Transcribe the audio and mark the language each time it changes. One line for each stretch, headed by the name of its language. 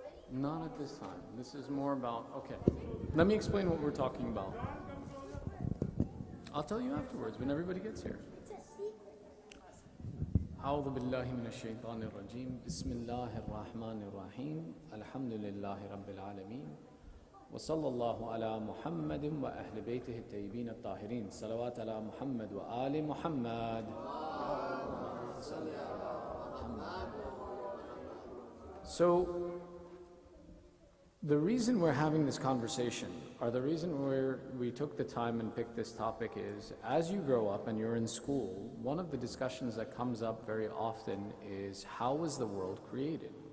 English: Not at this time. This is more about, okay. Let me explain what we're talking about. I'll tell you afterwards when everybody gets here.
Arabic: أعوذ بالله من الشيطان الرجيم بسم الله الرحمن الرحيم الحمد لله رب العالمين وصلى الله على محمد وأهل بيته الطيبين الطاهرين صلوات على محمد وآل محمد.
English: So the reason we're having this conversation, or the reason we took the time and picked this topic is, as you grow up and you're in school, one of the discussions that comes up very often is, how was the world created?